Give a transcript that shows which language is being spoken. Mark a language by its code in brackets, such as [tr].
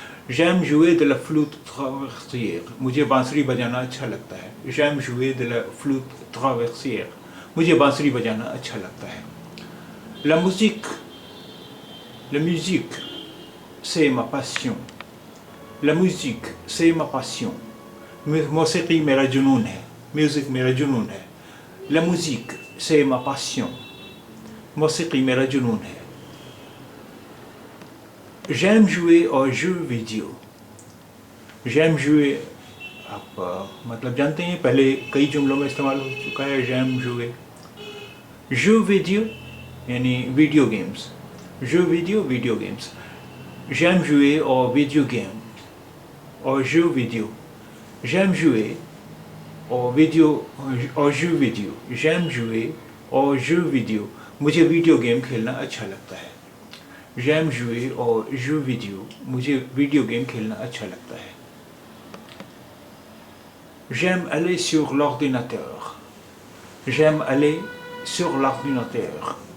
[fr] J'aime jouer de la flûte traversière, [hi] मुझे बांसुरी बजाना अच्छा लगता है। [fr] J'aime jouer de la flûte traversière, [hi] मुझे बांसुरी बजाना अच्छा लगता है। [fr] La musique, c'est ma passion. La musique, c'est ma passion. [hi] मौसीकी मेरा जुनून है, म्यूज़िक मेरा जुनून है। [fr] La musique, c'est ma passion. [hi] मौसीकी मेरा जुनून है। [fr] J'aime jouer aux jeux vidéo. J'aime jouer, [hi] आप मतलब जानते हैं, पहले कई जुमलों में इस्तेमाल हो चुका है j'aime jouer। jeux vidéo यानी video games. [fr] jeux vidéo, वीडियो गेम्स। J'aime jouer aux vidéo games, aux jeux vidéo. J'aime jouer aux jeux vidéo. J'aime jouer aux jeux vidéo, [hi] मुझे वीडियो गेम खेलना अच्छा लगता है। [fr] J'aime jouer aux jeux vidéo, [hi] मुझे video game खेलना अच्छा लगता है। [fr] J'aime aller sur l'ordinateur. J'aime aller sur l'ordinateur.